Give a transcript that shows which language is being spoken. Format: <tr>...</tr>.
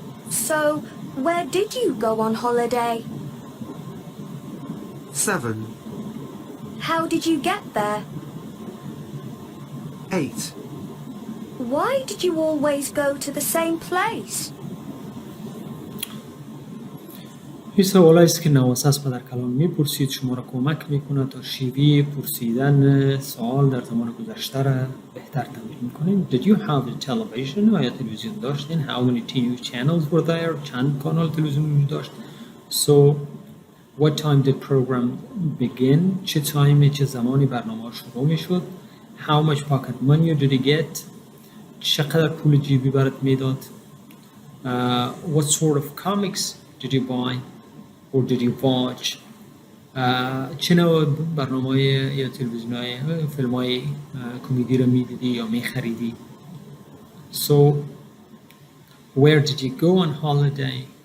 <en>So, where did you go on holiday? 7. How did you get there? 8. Why did you always go to the same place?</en> <fa>این سوال است که نواسه از پدر کلام میپرسید، شما را کمک میکنه تا شیوه پرسیدن سوال در زمان گذشته را بهتر تمرین میکنیم.</fa> <en>Did you have a television?</en> <fa>آیا تلویزیون داشتین؟</fa> <en>How many TV channels were there?</en> <fa>چند کانال تلویزیون وجود داشت؟</fa> <en>So, what time did program begin?</en> <fa>چه تایمی، چه زمانی برنامه شروع میشد؟</fa> <en>How much pocket money did you get?</en> <fa>چقدر پول جیبی برات میداد؟</fa> <en>What sort of comics did you buy? Or did you watch?</en> <fa>چه نوع برنامه یا تلویزیون‌های فیلم‌های کمدی را می‌دیدی یا می‌خریدی؟</fa> <en>So, where did you go on holiday?</en>